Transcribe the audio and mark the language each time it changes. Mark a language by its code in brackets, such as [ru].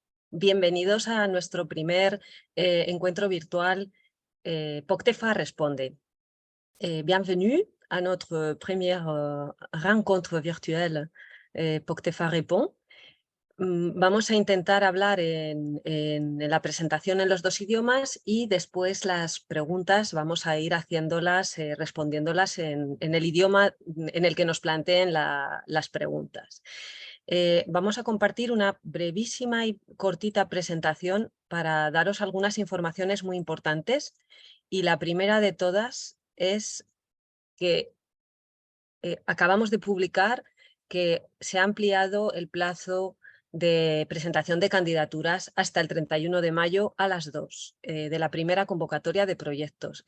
[es] Bienvenidos a nuestro primer encuentro virtual POCTEFA Responde. [fr] Bienvenue à notre première rencontre virtuelle POCTEFA Répond. [es] Vamos a intentar hablar en la presentación en los dos idiomas y después las preguntas vamos a ir haciéndolas, respondiéndolas en el idioma en el que nos planteen las preguntas. Vamos a compartir una brevísima y cortita presentación para daros algunas informaciones muy importantes, y la primera de todas es que acabamos de publicar que se ha ampliado el plazo de presentación de candidaturas hasta el 31 de mayo a las 2 de la primera convocatoria de proyectos.